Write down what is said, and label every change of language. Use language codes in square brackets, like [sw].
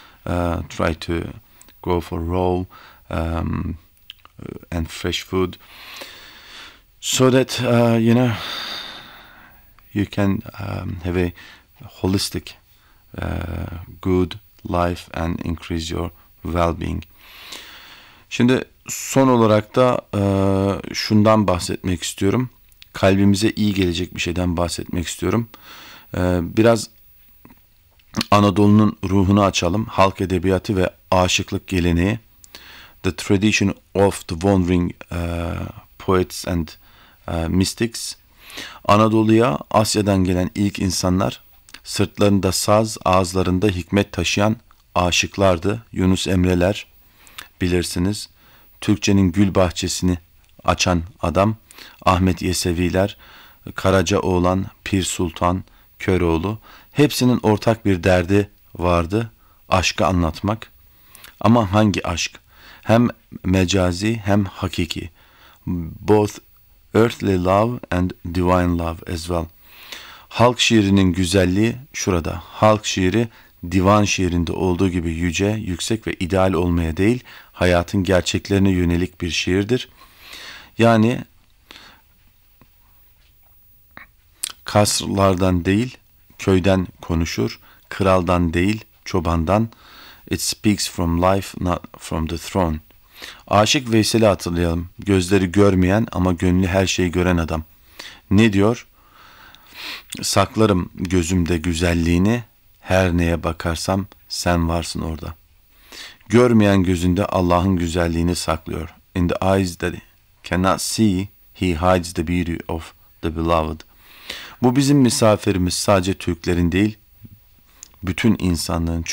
[en] Try to go for raw and fresh food, so that you know, you can have a holistic good life and increase your well-being. [tr] Şimdi son olarak da şundan bahsetmek istiyorum. Kalbimize iyi gelecek bir şeyden bahsetmek istiyorum. Biraz Anadolu'nun ruhunu açalım. Halk edebiyatı ve aşıklık geleneği. [en] The tradition of the wandering poets and mystics. [tr] Anadolu'ya Asya'dan gelen ilk insanlar sırtlarında saz, ağızlarında hikmet taşıyan aşıklardı. Yunus Emre'ler, bilirsiniz. Türkçenin gül bahçesini açan adam. Ahmet Yesevi'ler, Karacaoğlan, Pir Sultan, Köroğlu. Hepsinin ortak bir derdi vardı. Aşkı anlatmak. Ama hangi aşk? Hem mecazi hem hakiki. [en] Both earthly love and divine love as well. [tr] Halk şiirinin güzelliği şurada. Halk şiiri divan şiirinde olduğu gibi yüce, yüksek ve ideal olmaya değil, hayatın gerçeklerine yönelik bir şiirdir. Yani kasrlardan değil, köyden konuşur, kraldan değil, çobandan. [en] It speaks from life, not from the throne. [tr] Aşık Veysel'i hatırlayalım. Gözleri görmeyen ama gönlü her şeyi gören adam. Ne diyor? Saklarım gözümde güzelliğini, her neye bakarsam sen varsın orada. Görmeyen gözünde Allah'ın güzelliğini saklıyor. [en] In the eyes that cannot see, he hides the beauty of the beloved. [tr] Bu bizim misafirimiz, sadece Türklerin değil, bütün insanlığın.